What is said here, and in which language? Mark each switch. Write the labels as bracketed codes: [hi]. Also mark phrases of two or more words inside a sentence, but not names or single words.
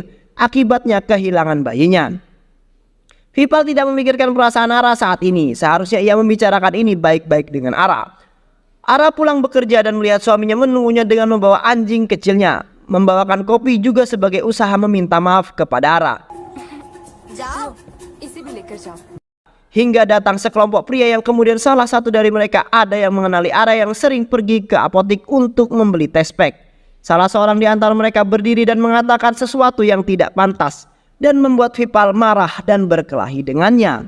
[id] Akibatnya kehilangan bayinya. Vipal tidak memikirkan perasaan Ara saat ini. Seharusnya ia membicarakan ini baik-baik dengan Ara. Ara pulang bekerja dan melihat suaminya menunggunya dengan membawa anjing kecilnya. Membawakan kopi juga sebagai usaha meminta maaf kepada Ara. [hi] जाओ इसे भी लेकर जाओ [id] Hingga datang sekelompok pria yang kemudian salah satu dari mereka ada yang mengenali Ara yang sering pergi ke apotik untuk membeli tes pack. Salah seorang di antara mereka berdiri dan mengatakan sesuatu yang tidak pantas dan membuat Vipal marah dan berkelahi dengannya.